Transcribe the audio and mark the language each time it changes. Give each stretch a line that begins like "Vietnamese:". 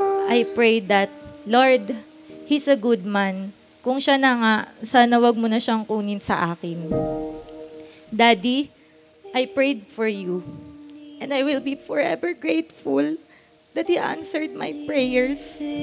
English: I pray that, Lord, He's a good man.
Filipino: Kung siya na nga, sana wag mo na siyang kunin sa akin.
English: Daddy, I prayed for you. And I will be forever grateful that He answered my prayers.